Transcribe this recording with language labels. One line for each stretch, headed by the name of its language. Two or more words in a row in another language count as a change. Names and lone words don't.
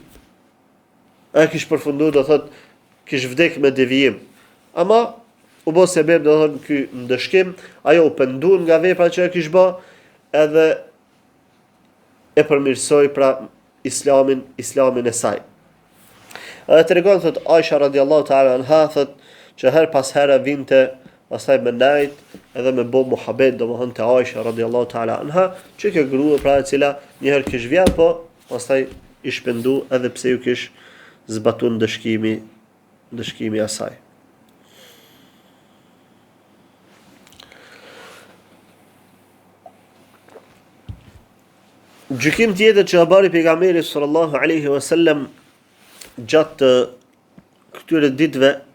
Albanian: Ai kish përfunduar do thotë kish vdek me devijim. Ama u bë sebeb do thotë ky ndëshkim, ajo u penduan nga vepra që e kish bë, edhe e përmirësoi pra islamin e saj. Edhe tregon thot Aisha
Arabic: رضي الله تعالى عنها
Albanian: thot që her pas here vinte pastaj me najt edhe me bo muhabet domethënë te Aisha
Arabic: رضي الله تعالى عنها,
Albanian: që kjo grua pra e cila një herë kish vjen, po pastaj i shpendu edhe pse ju kish zbatuar ndëshkimi asaj. Gjykim tjetër që bari pejgamberi
Arabic: صلى الله عليه وسلم
Albanian: gjatë këtyre ditëve